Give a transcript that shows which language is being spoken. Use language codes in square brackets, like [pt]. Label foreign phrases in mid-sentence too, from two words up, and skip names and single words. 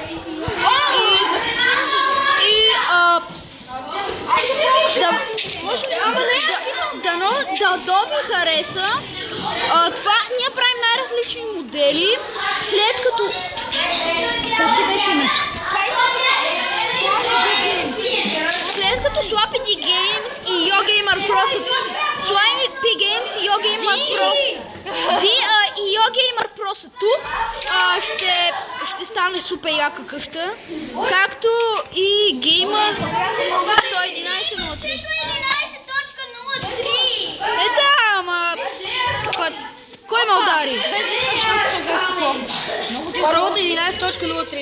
[bg] Да ви хареса. Това ние правим най-различни модели, след като... Как ти беше името? След като Slappy Games и YoGamer Pro Slappy Games и YoGamer Pro и YoGamer Pro са тук, ще стане супер яка къща, както и Gamer 111.03. Да, ама... Кой ме удари? Паролата 11.03.